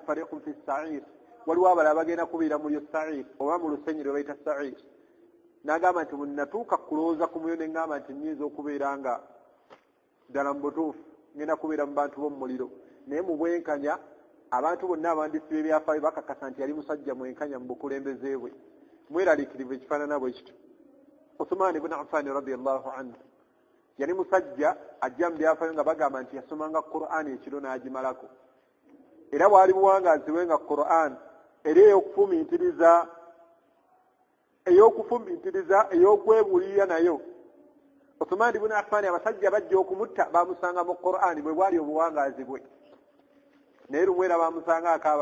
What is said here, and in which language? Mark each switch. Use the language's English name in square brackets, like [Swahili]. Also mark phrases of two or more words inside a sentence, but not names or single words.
[Arabic] فريق في السعير [Ganda] waliwo abalala bagenda kubeera mu sa'ir oba mu lusenyi lwe bayita sa'ir n'agamba nti bwenatuuka kulowooza ku mwoyo ne ngamba nti nnyinza okubeera nga ddala mu butuufu ngenda kubeera mu bantu b'omu muliro naye mu bwenkanya abantu bonna abandisi b'ebyafaayo bakakasa nti yali musajja mwenkanya mu bukulembeze bwe mweraliikirivu ekifaanana bwe kityo Uthman ibn Affan [Arabic] رضي الله عنه [Ganda] yali musajja ajja mu byafaayo nga bagamba nti yasomanga Qur'an ekiro n'agimalako era bwali buwangaazi bwe nga Qur'an era ey'okufumintiriza ey'okwebuulirira nayo Uthman ibn Affan abasajja bajja okumutta bamusanga mu Qur'an bwe bwali obuwangaazi bwe naye lumwera bamusanga akaaba